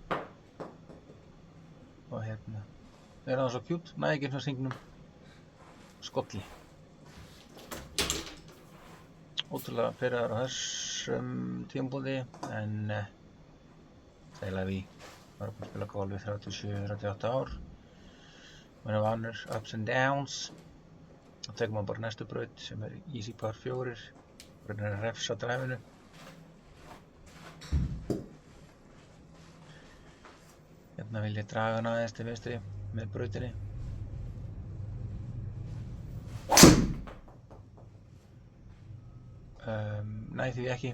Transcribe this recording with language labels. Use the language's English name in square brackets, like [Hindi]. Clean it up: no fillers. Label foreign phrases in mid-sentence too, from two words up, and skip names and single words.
[Icelandic] Og hérna er það svo kjút, næði ekki eins og hringnum skolli. Ótrúlega pirraður á þessum tímapunkti en þegar við varum búin að spila golf í 37-38 ár. Við erum vanur [English] ups and downs. [Icelandic] Þá tekum maður bara næstu braut sem er [English] easy par 4. [Icelandic] Reynir að refsa dræfinu. Hérna vil ég draga hann aðeins til vinstri með brautinni. Næði því ekki.